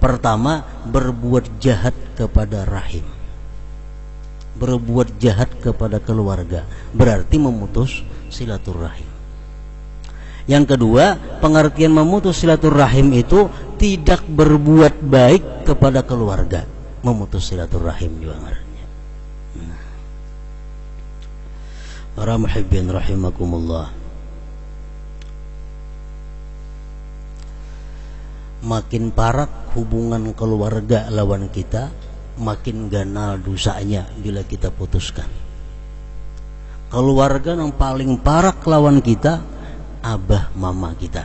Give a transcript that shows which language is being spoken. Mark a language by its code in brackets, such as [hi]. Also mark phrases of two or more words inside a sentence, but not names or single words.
[bjn] Pertama, berbuat jahat kepada rahim, berbuat jahat kepada keluarga, berarti memutus silaturahim. Yang kedua, pengertian memutus silaturahim itu tidak berbuat baik kepada keluarga, memutus silaturahim juga ngarannya. Para [ar] محبين رحمكم الله, [bjn] makin parak hubungan keluarga lawan kita, makin ganal dosanya bila kita putuskan. Keluarga yang paling parak lawan kita, abah mama kita.